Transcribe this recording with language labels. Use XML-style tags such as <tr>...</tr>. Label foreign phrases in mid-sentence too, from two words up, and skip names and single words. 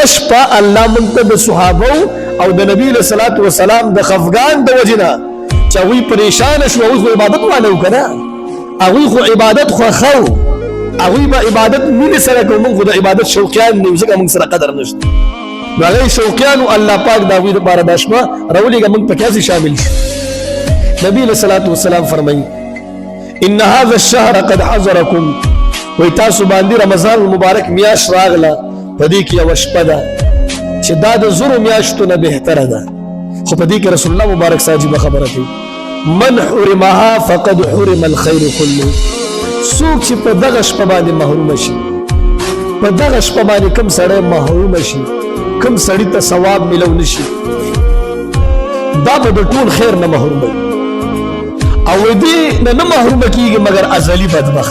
<ps>شپه الله موږ ته د صحابه او د نبی له صلوات و سلام د خفغان د وجنه چې هغوی پریشان شو، هغوی خو عبادت والو که نه، هغوی خو عبادت خوښو، هغوی به عبادت مینې سره کوو، موږ خو د عبادت شوقیان نه یو، ځکه موږ سره قدر نشته. نو هغوی شوقیانو الله پاک د هغوی دپاره دا شپه راولېږه، موږ پکې هسې شامل شو. نبی علیه صلوات وسلام فرمایي</ps> <ar>ان هذا الشهر قد حضرکم،</ar> <ps>وایي تاسو باندې رمضان المبارک میاشت راغله، په دې کې یوه شپه ده چې دا د زرو میاشتو نه بهتره ده. خو په دې کې رسول الله مبارک عجیبه خبره کوي،</ps> <ar>من حرمها فقد حرم الخير كله.</ar> <ps>څوک چې په دغه شپه باندې محروم شي، په دغه شپه باندې کوم سړی محروم شي، کوم سړي ته ثواب ملو نشي، دا به د ټول خیر نه محروم وي، او دې نه محروم کیږي مگر ازلی بدبخت.</ps>